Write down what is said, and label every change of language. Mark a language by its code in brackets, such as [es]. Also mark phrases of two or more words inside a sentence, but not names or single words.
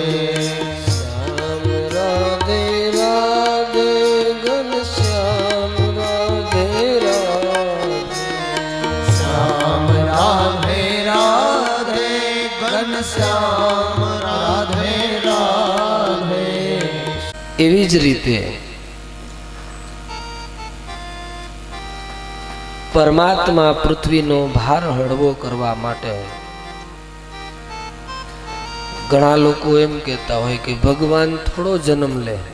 [hi] श्याम राधे राधे घनश्याम राधे राधे. श्याम राधे राधे घनश्याम राधे राधे. [gu] એવી જ રીતે પરમાત્મા પૃથ્વીનો ભાર હળવો કરવા માટે ઘણા લોકો એમ કહેતા હોય કે ભગવાન થોડો જન્મ લે.